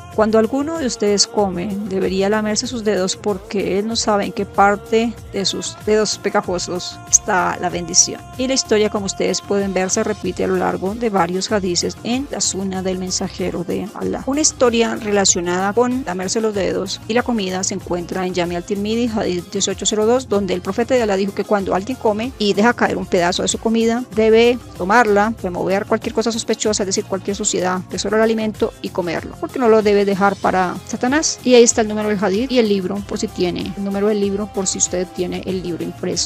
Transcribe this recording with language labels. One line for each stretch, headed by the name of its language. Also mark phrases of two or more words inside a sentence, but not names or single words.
Spanish: Cuando alguno de ustedes come, debería lamerse sus dedos porque él no sabe en qué parte de sus dedos pegajosos está la bendición. Y la historia, como ustedes pueden ver, se repite a lo largo de varios hadices en la sunna del mensajero de Alá. Una historia relacionada con lamerse los dedos y la comida se encuentra en Jami al-Tirmidhi, hadith 1802, donde el profeta de Alá dijo que cuando alguien come y deja caer un pedazo de su comida, debe tomarla, remover cualquier cosa sospechosa, es decir, cualquier suciedad de sobre el alimento y comerlo, porque no lo debe dejar para Satanás. Y ahí está el número del hadith y el libro, por si tiene el número del libro, por si usted tiene el libro impreso.